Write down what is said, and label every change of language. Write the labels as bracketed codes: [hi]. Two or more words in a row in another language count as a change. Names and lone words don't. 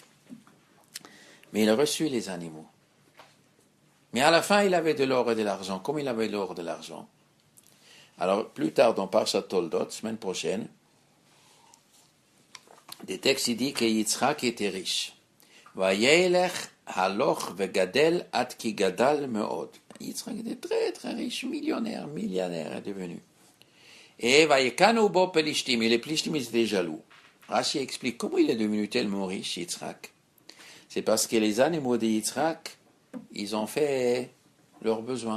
[fr] Mais il a reçu les animaux. Mais à la fin, il avait de l'or et de l'argent. Comme il avait l'or et de l'argent. Alors, plus tard dans Parshat Toldot, semaine prochaine, des textes il dit que Yitzhak était riche. [he] וילך הלוך וגדל עד כי גדל מאד. [fr] Yitzhak était très très riche, millionnaire est devenu. Et [he] ויקנאו בו פלשתים, [fr] et les pelishtim ils étaient jaloux. Rashi explique comment il est devenu tellement riche, Yitzhak. C'est parce que les animaux de Yitzhak, ils ont fait leurs besoins.